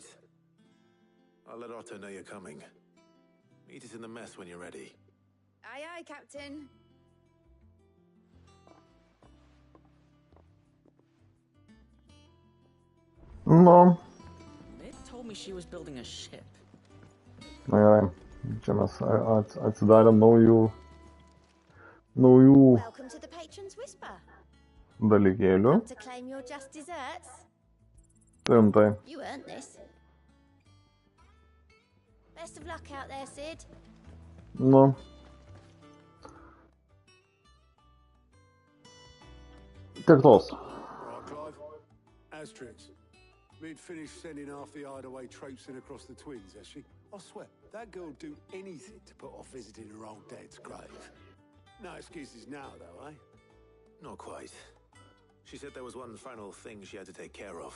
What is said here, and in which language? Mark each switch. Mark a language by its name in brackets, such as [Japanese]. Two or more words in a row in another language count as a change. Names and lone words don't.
[English] I'll let Otto know you're coming. Meet us in the mess when you're ready. Aye, aye, Captain. No. Mid told me she was building a ship. [Lithuanian] Gerai. Čia mes atsidarėm naujų [English] Welcome to the Patron's Whisper. [Lithuanian] dalykėlių. [English] To claim your just desserts. [Lithuanian] Rimtai. [English] You earned this. Best of luck out there, Sid. [Lithuanian] Nu. Tiek tos. [English] Right, Clive. Asterix. Mid finished sending half the hideaway traipsing across the twins, has she? I swear, that girl would do anything to put off visiting her old dad's grave. No excuses now, though, eh? Not quite. She said there was one final thing she had to take care of.